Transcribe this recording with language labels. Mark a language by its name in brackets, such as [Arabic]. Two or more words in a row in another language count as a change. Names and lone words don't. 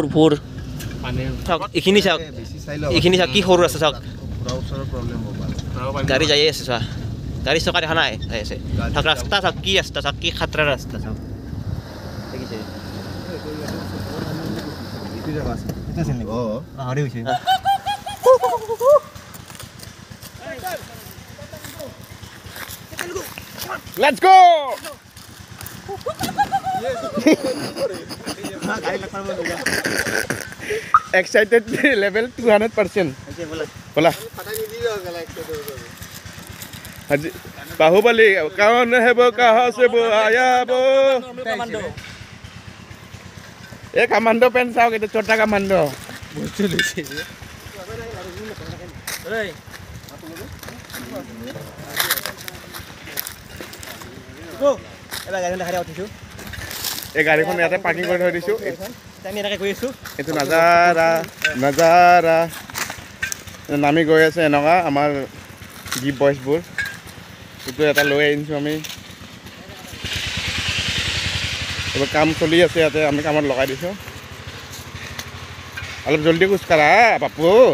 [Assamese] চাওক এইখিনি চাওক কি সৰু আছে চাওক গাড়ী যাই আছে চোৱা গাড়ী চকা দেখা নাই যাই আছে চাওক ৰাস্তা চাওক কি ৰাস্তা চাওক কি খাতৰা ৰাস্তা চাওক দেখিছে পাহৰি গৈছে [English] Let's go! Excited level 200%. [Hindi] बोला बाहुबली कौन है वो कहाँ से वो आया वो ये कमांडो पेन साव के छोटा कमांडो [Assamese] এই গাড়ীখন ইয়াতে পাৰ্কিং কৰি থৈ দিছোঁ আমি এনেকৈ গৈ আছোঁ এইটো নাজাৰা নামি গৈ আছে এনেকুৱা আমাৰ গীপ বয়ছবোৰ এইটো এটা লৈ আনিছোঁ আমি এইবোৰ কাম চলি আছে ইয়াতে আমি কামত লগাই দিছোঁ অলপ জলদি খোজকাঢ়া বাপু